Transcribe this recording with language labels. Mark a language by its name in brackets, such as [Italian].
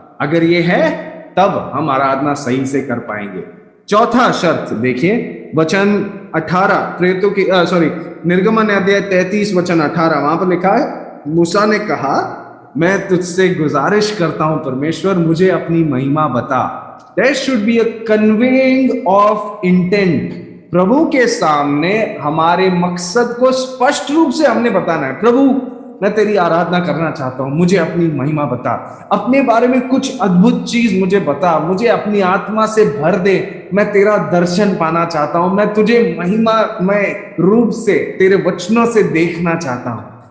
[Hindi] अगर ये है तब हम आराधना सही से कर पाएंगे। चौथा शर्त देखिए, वचन 18 प्रेरितों की निर्गमन अध्याय 33 वचन 18, वहां पर लिखा है, मूसा ने कहा, मैं तुझसे गुजारिश करता हूं परमेश्वर, मुझे अपनी महिमा बता। [English] There should be a conveying of intent। [Hindi] प्रभु के सामने हमारे मकसद को स्पष्ट रूप से हमने बताना है। प्रभु, मैं तेरी आराधना करना चाहता हूं, मुझे अपनी महिमा बता, अपने बारे में कुछ अद्भुत चीज मुझे बता, मुझे अपनी आत्मा से भर दे, मैं तेरा दर्शन पाना चाहता हूं, मैं तुझे महिमामय रूप से तेरे वचनों से देखना चाहता हूं।